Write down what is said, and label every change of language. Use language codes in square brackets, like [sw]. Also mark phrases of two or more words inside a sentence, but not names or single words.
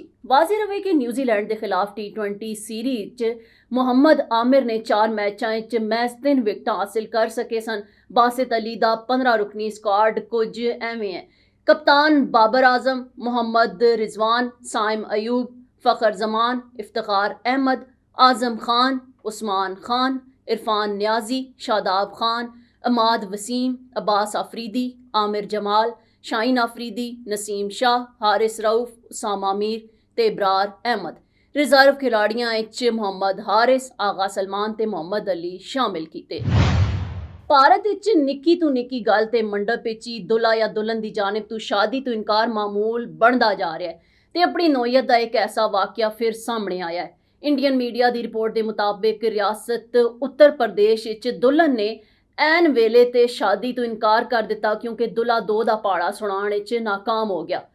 [pa] ਵਾਜ਼ਿਹ ਰਵੇ ਕਿ ਨਿਊਜ਼ੀਲੈਂਡ ਦੇ ਖਿਲਾਫ T20 ਸੀਰੀਜ਼ 'ਚ ਮੁਹੰਮਦ ਆਮਿਰ ਨੇ 4 ਮੈਚਾਂ 'ਚ ਮਹਿਜ਼ 3 ਵਿਕਟਾਂ ਹਾਸਿਲ ਕਰ ਸਕੇ ਸਨ। ਬਾਸਿਤ ਅਲੀ ਦਾ 15 ਰੁਕਨੀ ਸਕਾਡ ਕੁਝ ਐਵੇਂ ਹੈ: ਕਪਤਾਨ ਬਾਬਰ ਆਜ਼ਮ, ਮੁਹੰਮਦ ਰਿਜ਼ਵਾਨ, ਸਾਇਮ ਅਯੂਬ, ਫਖਰ ਜ਼ਮਾਨ, ਇਫਤਖਾਰ ਅਹਿਮਦ, आज़म खान, उस्मान खान, इरफान न्याजी, शादाब खान, अमाद वसीम, अब्बास आफरीदी, आमिर जमाल, शाहीन आफरीदी, नसीम शाह, हारिस रऊफ, ਉਸਾਮਾ ਮੀਰ ਤੇ ਇਬਰਾਰ ਅਹਿਮਦ। ਰਿਜ਼ਰਵ ਖਿਡਾਰੀਆਂ ਵਿਚ ਮੁਹੰਮਦ ਹਾਰਿਸ, ਆਗਾ ਸਲਮਾਨ ਤੇ ਮੁਹੰਮਦ ਅਲੀ ਸ਼ਾਮਿਲ ਕੀਤੇ। ਭਾਰਤ ਵਿੱਚ ਨਿੱਕੀ ਤੋਂ ਨਿੱਕੀ ਗੱਲ ਤੇ ਮੰਡਪ ਵਿੱਚ ਹੀ ਦੁल्हा ਜਾਂ ਦੁਲਹਨ ਦੀ ਜਾਨਿਬ ਤੋਂ ਸ਼ਾਦੀ ਤੋਂ ਇਨਕਾਰ ਮਾਮੂਲ ਬਣਦਾ ਜਾ ਰਿਹਾ ਹੈ ਤੇ ਆਪਣੀ ਨੌਈਅਤ ਦਾ ਇੱਕ ਐਸਾ ਵਾਕਿਆ ਫਿਰ ਸਾਹਮਣੇ ਆਇਆ ਹੈ। ਇੰਡੀਅਨ ਮੀਡੀਆ ਦੀ ਰਿਪੋਰਟ ਦੇ ਮੁਤਾਬਿਕ ਰਿਆਸਤ ਉੱਤਰ ਪ੍ਰਦੇਸ਼ ਵਿੱਚ ਦੁਲਹਨ ਨੇ ਐਨ ਵੇਲੇ ਤੇ ਸ਼ਾਦੀ ਤੋਂ ਇਨਕਾਰ ਕਰ ਦਿੱਤਾ ਕਿਉਂਕਿ ਦੁल्हा 2 ਦਾ ਪਹਾੜਾ ਸੁਣਾਉਣ ਵਿੱਚ ਨਾਕਾਮ ਹੋ ਗਿਆ।